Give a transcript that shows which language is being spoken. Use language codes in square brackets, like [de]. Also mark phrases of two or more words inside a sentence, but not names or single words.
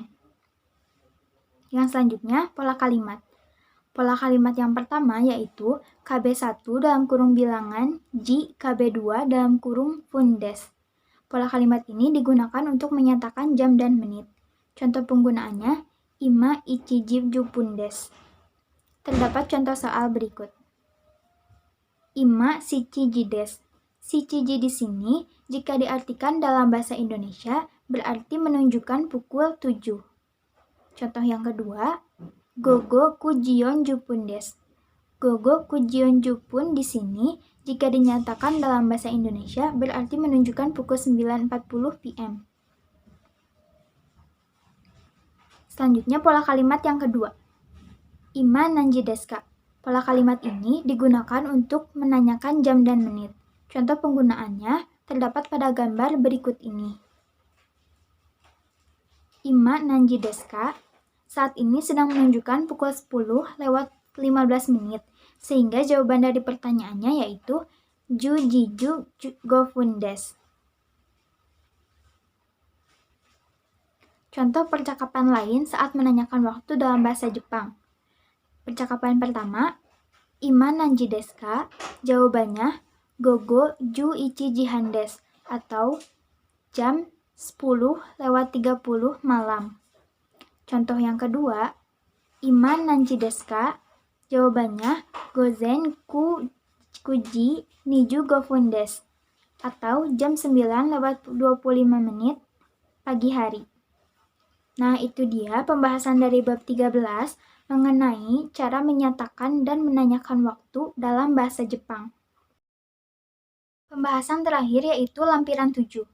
[id] Yang selanjutnya, pola kalimat. Pola kalimat yang pertama yaitu KB1 dalam kurung bilangan, ji KB2 dalam kurung fundes. Pola kalimat ini digunakan untuk menyatakan jam dan menit. Contoh penggunaannya, [ja] ima ichiji juppun desu. [id] Terdapat contoh soal berikut. [ja] Ima shichiji desu. [id] Shichiji di sini jika diartikan dalam bahasa Indonesia berarti menunjukkan pukul 7. Contoh yang kedua, [ja] gogo kujion juppun desu. Gogo kujion juppun [id] di sini jika dinyatakan dalam bahasa Indonesia berarti menunjukkan pukul 9.40 PM. Selanjutnya pola kalimat yang kedua. [ja] Ima nanji desu ka? [id] Pola kalimat ini digunakan untuk menanyakan jam dan menit. Contoh penggunaannya terdapat pada gambar berikut ini. [ja] Ima nanji desu ka? [id] Saat ini sedang menunjukkan pukul 10 lewat 15 menit, sehingga jawaban dari pertanyaannya yaitu [ja] jujiju gofun desu. [id] Contoh percakapan lain saat menanyakan waktu dalam bahasa Jepang. Percakapan pertama, [ja] ima nanji desu ka? [id] Jawabannya, [ja] gogo ju ichijihan desu [id] atau jam 10 lewat 30 malam. Contoh yang kedua, [ja] ima nanji desu ka? [id] Jawabannya, [ja] gozen kuji niju gofun desu [id] atau jam 9 lewat 25 menit pagi hari. Nah, itu dia pembahasan dari bab 13 mengenai cara menyatakan dan menanyakan waktu dalam bahasa Jepang. Pembahasan terakhir yaitu lampiran 7.